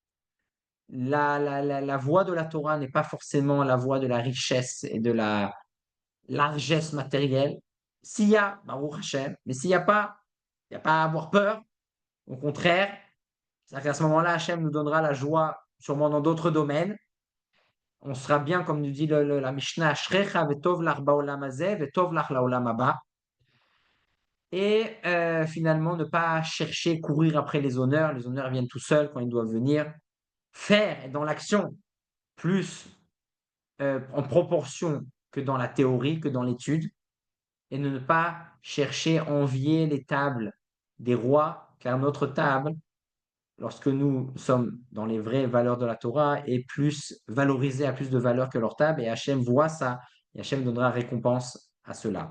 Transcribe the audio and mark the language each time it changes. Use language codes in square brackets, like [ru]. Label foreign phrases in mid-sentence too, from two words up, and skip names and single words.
[fr] La voie de la Torah n'est pas forcément la voie de la richesse et de la largesse matérielle. S'il y a, [he] ברוך השם, [fr] mais s'il n'y a pas, il n'y a pas à avoir peur. Au contraire, c'est-à-dire qu'à ce moment-là, Hashem nous donnera la joie, sûrement dans d'autres domaines. On sera bien, comme nous dit la Mishnah, [he] אשריך וטוב לך בעולם הזה וטוב לך לעולם הבא. [fr] Et finalement, ne pas chercher, courir après les honneurs. Les honneurs viennent tout seuls quand ils doivent venir. Faire dans l'action, plus en proportion que dans la théorie, que dans l'étude. Et de ne pas chercher à envier les tables des rois, car notre table, lorsque nous sommes dans les vraies valeurs de la Torah, est plus valorisée, a plus de valeur que leur table, et Hachem voit ça, et Hachem donnera récompense à cela.